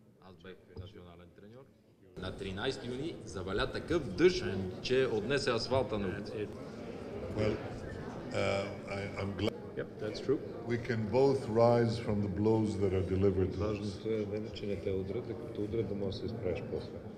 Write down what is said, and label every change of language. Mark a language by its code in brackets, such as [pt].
[bg] Аз бях национален треньор. На 13 юни заваля такъв дъжд, че отнесе асфалта на улица. [en] Well, I'm glad Yep, that's true. we can both rise from the blows that are delivered to us. [bg] Важното е не, че не те удрят, а като удрят да можеш да се изправиш после.